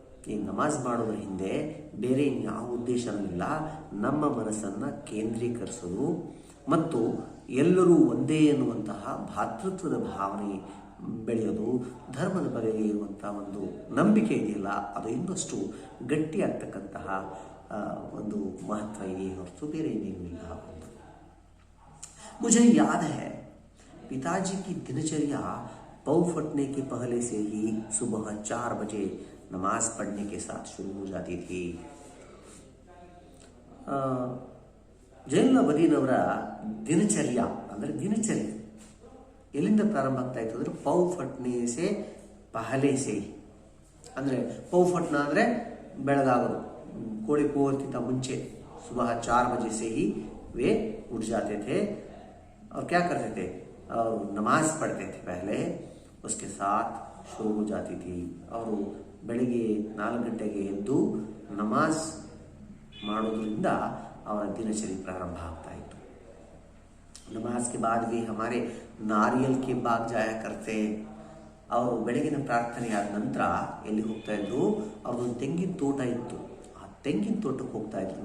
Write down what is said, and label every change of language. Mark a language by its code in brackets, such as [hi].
[kn] ಈ ನಮಾಜ್ ಮಾಡೋದ್ರ ಹಿಂದೆ ಬೇರೆ ಯಾವ ಉದ್ದೇಶನೂ ಇಲ್ಲ, ನಮ್ಮ ಮನಸ್ಸನ್ನು ಕೇಂದ್ರೀಕರಿಸೋದು ಮತ್ತು ಎಲ್ಲರೂ ಒಂದೇ ಎನ್ನುವಂತಹ ಭಾತೃತ್ವದ ಭಾವನೆ ಬೆಳೆಯೋದು, ಧರ್ಮದ ಬಗೆಗೆ ಇರುವಂತಹ ಒಂದು ನಂಬಿಕೆ ಇದೆಯಲ್ಲ ಅದು ಇನ್ನಷ್ಟು ಗಟ್ಟಿಯಾಗ್ತಕ್ಕಂತಹ ಒಂದು ಮಹತ್ವ ಇದೆ ಹೊರತು ಬೇರೆ ಏನೇನೂ ಇಲ್ಲ। [hi] मुझे याद है पिताजी की दिनचर्या पौ फटने के पहले से ही सुबह 4 बजे नमाज पढ़ने के साथ शुरू हो जाती थी। [kn] ಜೈನುಲಾಬ್ದೀನ್ ಅವರ ದಿನಚರ್ಯ ಅಂದರೆ ದಿನಚರ್ಯ ಎಲ್ಲಿಂದ ಪ್ರಾರಂಭ ಆಗ್ತಾ ಇತ್ತು ಅಂದರೆ [hi] ಪೌ ಫಟ್ನೆ ಸೆ ಪಹಲೆ ಸೆ, [kn] ಅಂದರೆ ಪೌ ಫಟ್ನ ಅಂದರೆ ಬೆಳಗಾಗೋದು, ಕೋಳಿ ಕೂಗೋಕ್ಕಿಂತ ಮುಂಚೆ [hi] सुबह 4 बजे से ही वे उठ जाते थे और क्या करते थे, नमाज पढ़ते थे पहले, उसके साथ ಶುರು ಹೋ ಜಾತಿ ಥಿ. [kn] ಅವರು ಬೆಳಿಗ್ಗೆ 4 ಗಂಟೆಗೆ ಎದ್ದು ನಮಾಜ್ ಮಾಡೋದ್ರಿಂದ ಅವರ ದಿನಚರಿ ಪ್ರಾರಂಭ ಆಗ್ತಾ ಇತ್ತು. [hi] ನಮಾಜ್ ಕೆ ಬಾದ್ भी हमारे नारियल के बाग जाया करते. [kn] ಅವರು ಬೆಳಗಿನ ಪ್ರಾರ್ಥನೆ ಆದ ನಂತರ ಎಲ್ಲಿ ಹೋಗ್ತಾ ಇದ್ರು, ಅವ್ರದ್ದೊಂದು ತೆಂಗಿನ ತೋಟ ಇತ್ತು, ಆ ತೆಂಗಿನ ತೋಟಕ್ಕೆ ಹೋಗ್ತಾ ಇದ್ರು.